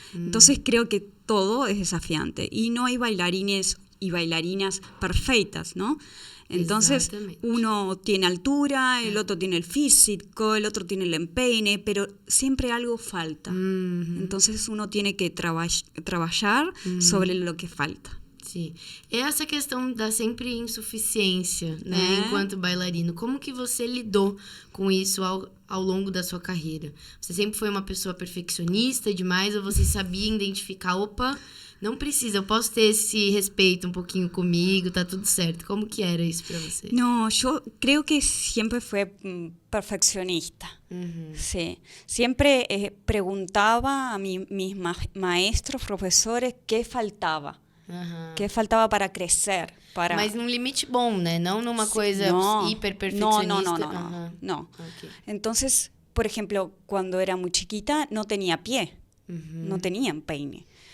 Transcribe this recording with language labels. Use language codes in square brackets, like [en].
[es] Entonces creo que todo es desafiante y no hay bailarines y bailarinas perfectas, ¿no? Entonces uno tiene altura, el otro tiene el físico, el otro tiene el empeine, pero siempre algo falta. Entonces uno tiene que trabalhar sobre lo que falta. [pt] Sim. Essa questão da sempre insuficiência, né, enquanto bailarino, como que você lidou com isso ao longo da sua carreira? Você sempre foi uma pessoa perfeccionista demais ou você sabia identificar, opa, não precisa, eu posso ter esse respeito um pouquinho comigo, tá tudo certo. Como que era isso para você? [es] No, yo creo que siempre fue perfeccionista. Sí. Siempre preguntaba a mis maestros, profesores, qué faltaba. [pt] Que faltava para crescer. Mas num limite bom, né? Não numa coisa hiper perfeccionista. [es] No. Okay. Entonces, por ejemplo, cuando era muy chiquita no tenía pie, no tenía empeine.